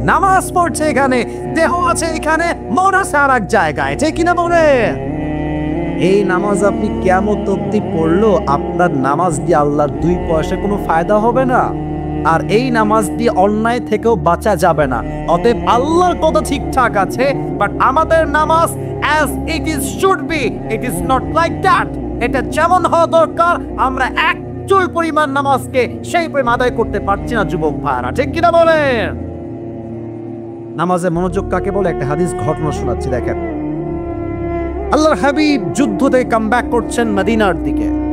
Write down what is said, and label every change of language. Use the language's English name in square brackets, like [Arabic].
[Bangla] নামাজ পড়ছে এখানে, দেহ আছে এখানে, মন আছে আর এক জায়গায়, ঠিক কিনা বলে? এই নামাজ আপনি কিয়ামত অবধি পড়লো, আপনার নামাজ দিয়ে আল্লাহর 2 পয়সা কোনো ফায়দা হবে না, আর এই নামাজ দিয়ে অন্যায় থেকেও বাঁচা যাবে না। অতএব আল্লাহর কথা ঠিকঠাক আছে, বাট আমাদের নামাজ [English] as it is should be, it is not like that। [Bangla] এটা যেমন হওয়া দরকার, আমরা একচুল পরিমাণ নামাজকে সেই পরিমাণ আদায় করতে পারছি না যুবক ভাইরা, ঠিক কিনা বলেন? নামাজে মনোযোগ কাকে বলে? একটা হাদিস ঘটনা শোনাচ্ছি, দেখেন। আল্লাহর হাবিব যুদ্ধ থেকে কাম ব্যাক করছেন মদিনার দিকে।